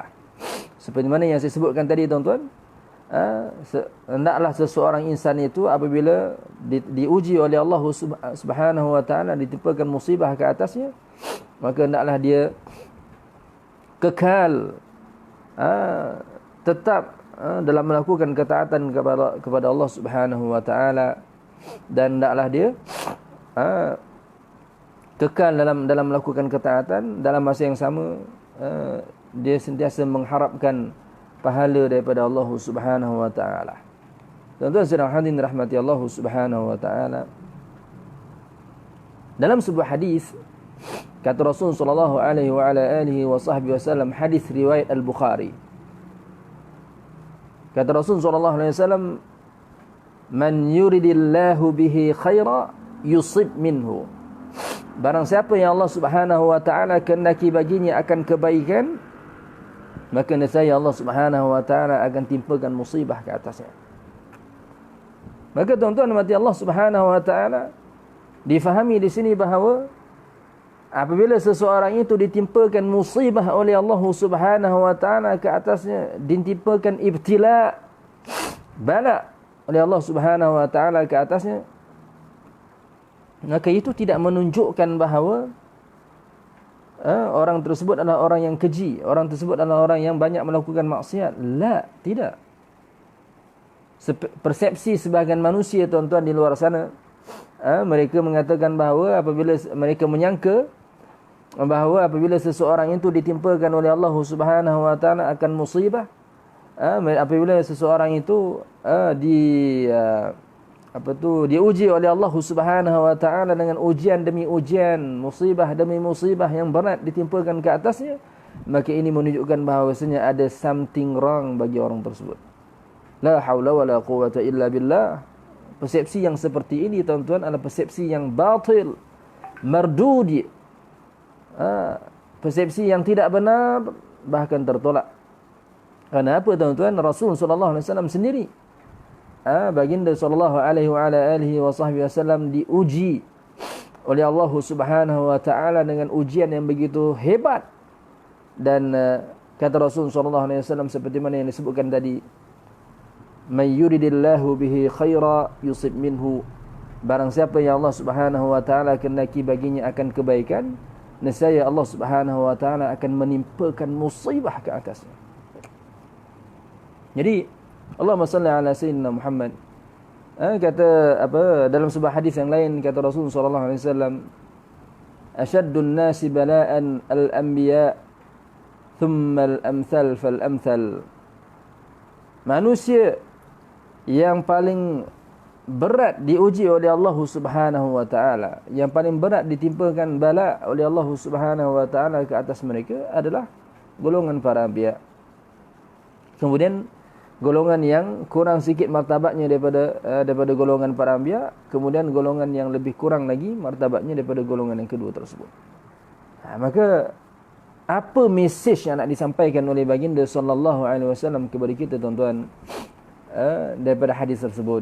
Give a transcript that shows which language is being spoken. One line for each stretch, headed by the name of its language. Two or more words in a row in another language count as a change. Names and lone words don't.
Malay: Seperti mana yang saya sebutkan tadi, tuan-tuan, hendaklah seseorang insan itu apabila diuji oleh Allah
Arabic: سبحانه وتعالى,
Malay: ditimpakan musibah ke atasnya, maka hendaklah dia kekal tetap dalam melakukan ketaatan kepada Allah
Arabic: سبحانه وتعالى,
Malay: dan hendaklah dia kekal dalam melakukan ketaatan. Dalam masa yang sama dia sentiasa mengharapkan pahala daripada Allah
Arabic: سبحانه وتعالى.
Malay: Tuan-tuan sedang hadirin rahmati Allah
Arabic: سبحانه وتعالى,
Malay: dalam sebuah hadis kata Rasul
Arabic: صلى الله عليه وعلى آله وصحبه وسلم,
Malay: hadis riwayat Al-Bukhari, kata Rasul
Arabic: صلى الله عليه وسلم, من يرد الله به خيرا يصب منه.
Malay: Barang siapa yang Allah
Arabic: سبحانه وتعالى
Malay: kehendaki baginya akan kebaikan, maka nescaya Allah
Arabic: سبحانه وتعالى
Malay: akan timpakan musibah ke atasnya. Maka tuan-tuan mati Allah
Arabic: سبحانه وتعالى,
Malay: difahami di sini bahawa apabila seseorang itu ditimpakan musibah oleh Allah
Arabic: سبحانه وتعالى
Malay: ke atasnya, ditimpakan ibtila, bala oleh Allah
Arabic: سبحانه وتعالى
Malay: ke atasnya, maka itu tidak menunjukkan bahawa orang tersebut adalah orang yang keji, orang tersebut adalah orang yang banyak melakukan maksiat. La, tidak. Persepsi sebahagian manusia, tuan-tuan, di luar sana, mereka mengatakan bahawa apabila mereka menyangka bahawa apabila seseorang itu ditimpakan oleh Allah
Arabic: سبحانه وتعالى
Malay: akan musibah, apabila seseorang itu diuji oleh Allah
Arabic: سبحانه وتعالى
Malay: dengan ujian demi ujian, musibah demi musibah yang berat ditimpakan ke atasnya, maka ini menunjukkan bahawasanya ada
English: something wrong
Malay: bagi orang tersebut.
Arabic: لا حول ولا قوة إلا بالله.
Malay: Persepsi yang seperti ini, tuan-tuan, adalah persepsi yang batil, mardudi, persepsi yang tidak benar, bahkan tertolak. Kerana apa, tuan-tuan? Rasul
Arabic: صلى الله عليه وسلم
Malay: sendiri, baginda
Arabic: صلى الله عليه وسلم
Malay: diuji oleh Allah
Arabic: سبحانه وتعالى
Malay: dengan ujian yang begitu hebat. Dan kata Rasul
Arabic: صلى الله عليه وسلم
Malay: seperti mana yang disebutkan tadi,
Arabic: من يرد الله به خيرا يصب منه.
Malay: Barang siapa yang Allah
Arabic: سبحانه وتعالى
Malay: kehendaki baginya akan kebaikan, nescaya Allah
Arabic: سبحانه وتعالى
Malay: akan menimpakan musibah ke atasnya.
Arabic: Jadi اللهم صل على سيدنا محمد.
Malay: Kata dalam sebuah hadis yang lain, kata Rasul
Arabic: صلى الله عليه وسلم, أشد الناس بلاء الأنبياء ثم الأمثل فالأمثل.
Malay: Manusia yang paling berat diuji oleh Allah
Arabic: سبحانه وتعالى,
Malay: yang paling berat ditimpakan bala oleh Allah
Arabic: سبحانه وتعالى
Malay: ke atas mereka adalah golongan para anbiya. Kemudian golongan yang kurang sikit martabatnya daripada golongan para anbiya, kemudian golongan yang lebih kurang lagi martabatnya daripada golongan yang kedua tersebut. Maka apa mesej yang nak disampaikan oleh baginda
Arabic: صلى الله عليه وسلم
Malay: kepada kita, tuan-tuan, daripada hadis tersebut?